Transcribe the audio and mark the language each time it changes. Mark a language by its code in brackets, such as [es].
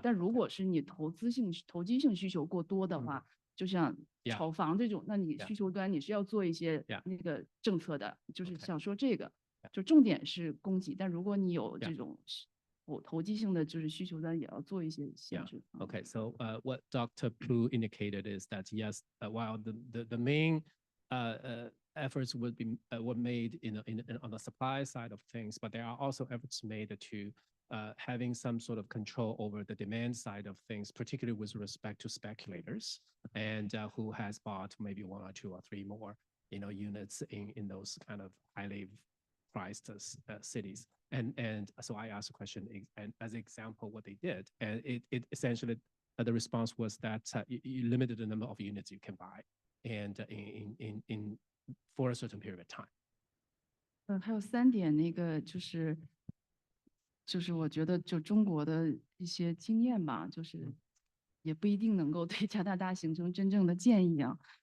[zh] 但如果是你投机性需求过多的话，就像炒房这种，那你需求端你是要做一些那个政策的，就是想说这个，就重点是供给，但如果你有这种投机性的就是需求端也要做一些限制。 [en] Okay, so what Dr. Plu indicated is that yes, while the main efforts were made on the supply side of things, but there are also efforts made to having some sort of control over the demand side of things, particularly with respect to speculators and who has bought maybe 1 or 2 or 3 more, units in those kind of highly priced cities. And so I asked a question, and as an example, what they did, and it essentially the response was that you limited the number of units you can buy, and in for a certain period of time. [zh] 还有3点，那个就是我觉得就中国的一些经验吧，就是也不一定能够对加拿大形成真正的建议啊。